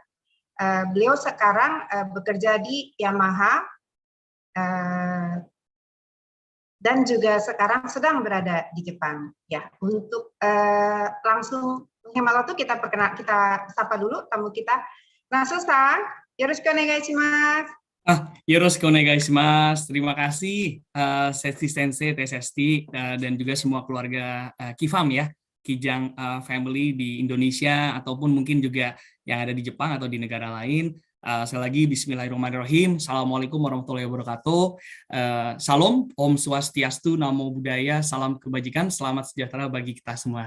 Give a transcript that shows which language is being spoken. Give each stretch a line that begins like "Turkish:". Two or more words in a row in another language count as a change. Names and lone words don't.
Indonesian: Beliau sekarang bekerja di Yamaha dan juga sekarang sedang berada di Jepang. Ya, untuk langsung hemat waktu kita sapa dulu tamu kita. Nasrul Sang,
Japanese: よろしくお願いします. よろしくお願いします.
Indonesian: Terima kasih Sesti Sensei, Sesti, dan juga semua keluarga Kifam ya, Kijang family di Indonesia ataupun mungkin juga yang ada di Jepang atau di negara lain.
Arabic: Sekali lagi بسم الله الرحمن الرحيم. السلام عليكم ورحمة الله وبركاته.
Indonesian: Salam,
Balinese: Om Swastiastu,
Pali: Namo Buddhaya,
Indonesian: salam kebajikan, selamat sejahtera bagi kita semua.